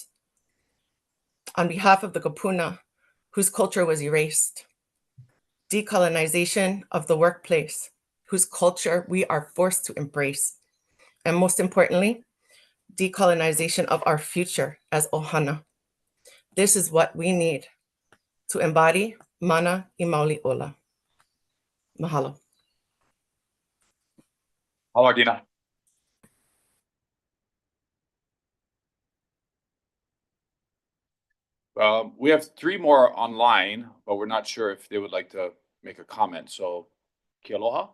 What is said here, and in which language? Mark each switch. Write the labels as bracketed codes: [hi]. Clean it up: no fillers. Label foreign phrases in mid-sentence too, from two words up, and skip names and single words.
[en] On behalf of the Kapuna, whose culture was erased, decolonization of the workplace, whose culture we are forced to embrace, and most importantly, decolonization of our future as ohana. This is what we need to embody [haw] mana I maoli ola. [en] Mahalo. Hello, Ardina. We have 3 more online, but we're not sure if they would like to make a comment. So, [haw] ke aloha.